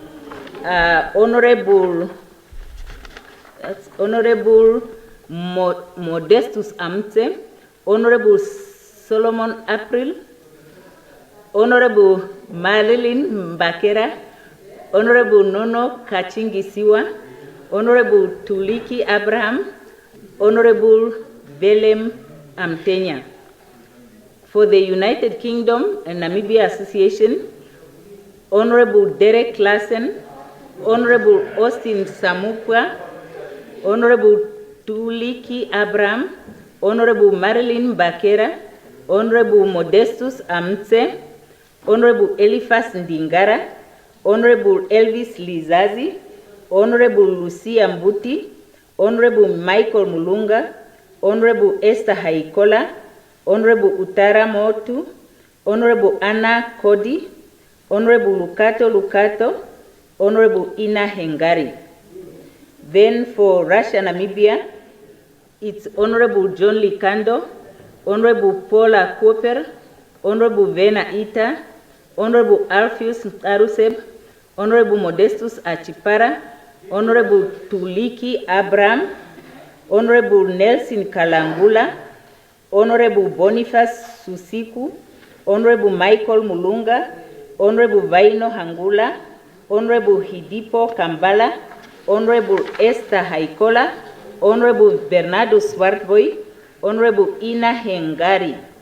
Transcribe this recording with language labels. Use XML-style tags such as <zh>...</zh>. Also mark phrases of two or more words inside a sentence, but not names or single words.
<en>Honorable Modestus Amte, Honorable Solomon April, Honorable Marilyn Mbakera, Honorable Nono Kachingisiwa, Honorable Tuliki Abraham, Honorable Belem Amtenya. For the United Kingdom and Namibia Association, Honorable Derek Klassen, Honorable Austin Samukwa, Honorable Tuliki Abraham, Honorable Marilyn Bakera, Honorable Modestus Amtse, Honorable Eliphas Ndingara, Honorable Elvis Lizazi, Honorable Lucia Mbuti, Honorable Michael Mulunga, Honorable Esther Haikola, Honorable Utara Motu, Honorable Anna Kodi, Honorable Lukato, Honorable Ina Hengari. Then for Russia, Namibia, it's Honorable John Likando, Honorable Paula Cooper, Honorable Vena Ita, Honorable Alpheus Aruseb, Honorable Modestus Achipara, Honorable Tuliki Abraham, Honorable Nelson Kalangula, Honorable Boniface Susiku, Honorable Michael Mulunga, Honorable Vaino Hangula, Honorable Hidipo Kambala, Honorable Esther Haikola, Honorable Bernardo Swartboy, Honorable Ina Hengari.</en>